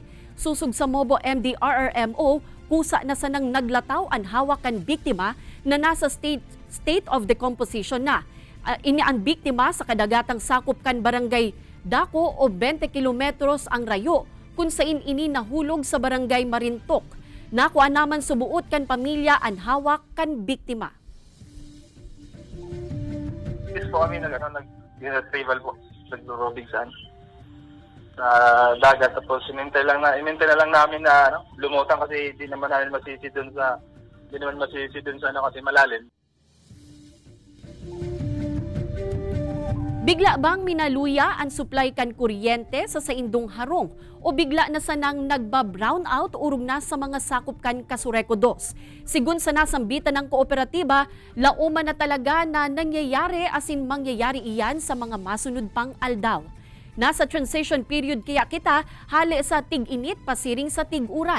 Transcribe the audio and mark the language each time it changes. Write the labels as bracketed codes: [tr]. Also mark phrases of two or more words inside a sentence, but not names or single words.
[bik] Susug sa Mobo MDRRMO, kusa na sanang naglataw ang hawak kan biktima na nasa [en] state of decomposition [bik] na. Ini ang biktima sa kadagatang sakop kan Barangay Dako o 20 kilometros ang rayo kung sain ini nahulog sa Barangay Marintok. Nakuha naman subuot kan pamilya ang hawak kan biktima. [tl] Yes po kami nag-retrieval po. Nag-robing sa dagat. Tapos inintay na lang namin na lumutang kasi di naman namin masisi dun sa kasi malalim. [bik] Bigla bang minaluya ang supply kan kuryente sa saindong harong o bigla na sanang nagba- [en] brown out [bik] urong na sa mga sakop kan Casureco 2? Sigun sa nasambitan ng kooperatiba, lauman na talaga na nangyayari asin mangyayari iyan sa mga masunod pang aldaw. Nasa [en] transition period [bik] kaya kita hali sa tig-init pasiring sa tig-uran.